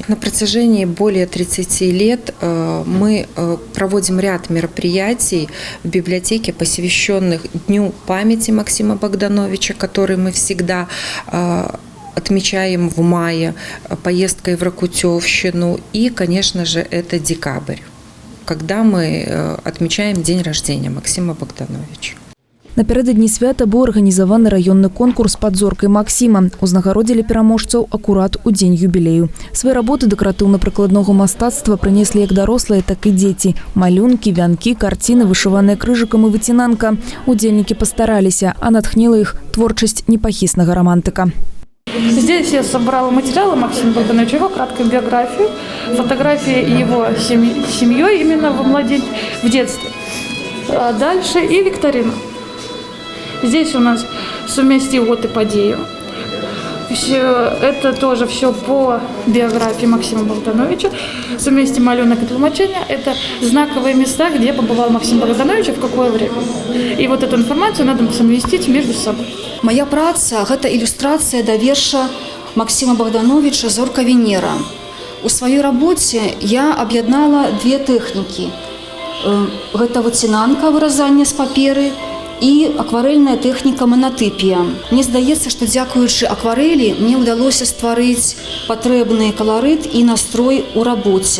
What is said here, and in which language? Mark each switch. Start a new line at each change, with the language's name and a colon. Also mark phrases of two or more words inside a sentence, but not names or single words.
Russian: На протяжении более 30 лет мы проводим ряд мероприятий в библиотеке, посвященных Дню памяти Максима Богдановича, который мы всегда отмечаем в мае поездкой в Ракутевщину. И, конечно же, это декабрь, когда мы отмечаем день рождения Максима Богдановича.
Belarusian: Напярэдадні свята быў арганізаваны раённы конкурс пад зоркай Максіма. Узнагародзілі пераможцаў акурат у дзень юбілею. Свае работы дэкаратыўна-прыкладнога мастацтва прынеслі як дарослыя, так і дзеці. Малюнкі, вянкі, карціны, вышываныя крыжыкам і выцінанка. Удзельнікі пастараліся, а натхніла іх творчасць непахіснага романтыка.
Russian: Здесь я собрала материалы Максима Богдановича, его краткую биографию, фотографии его семьей именно в детстве. А дальше и викторина. Здесь у нас
Belarusian: «Суместі год и подею».
Russian: Это тоже все по биографии Максима Богдановича.
Belarusian: «Суместі малюнок и тлумачення»
Russian: – это знаковые места, где побывал Максим Богданович и в какое время. И вот эту информацию надо совместить между собой.
Belarusian: Моя праца – гэта ілюстрацыя да верша Максима Богдановича «Зорка Венера». У сваёй рабоце я аб'яднала две тэхнікі. Гэта выцінанка, выразанне з паперы, і акварэльная тэхніка манатыпія. Мне здаецца, што дзякуючы акварэлі мне ўдалося стварыць патрэбны каларыт і настрой у рабоце.